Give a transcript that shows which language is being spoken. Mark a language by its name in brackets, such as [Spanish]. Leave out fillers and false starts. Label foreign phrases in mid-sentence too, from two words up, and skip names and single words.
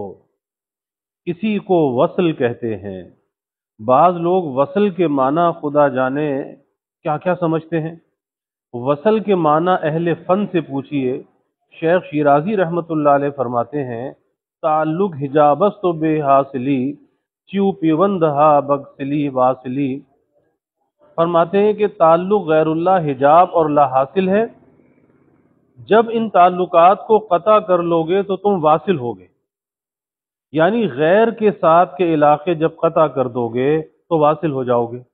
[Urdu] اسی کو وصل کہتے ہیں. بعض لوگ وصل کے معنی خدا جانے کیا کیا سمجھتے ہیں. وصل کے معنی اہل فن سے پوچھئے. شیخ شیرازی رحمۃ اللہ علیہ فرماتے ہیں [Persian] تعلق حجابست و بے حاصلی چیو پیوندہا بگسلی واصلی. [Urdu] فرماتے ہیں کہ تعلق غیر اللہ حجاب اور لا حاصل ہے. جب ان تعلقات کو قطع کر لوگے تو تم واصل ہوگے. یعنی غیر کے ساتھ کے علاقے جب قطع کر دو گے تو واصل ہو جاؤ گے.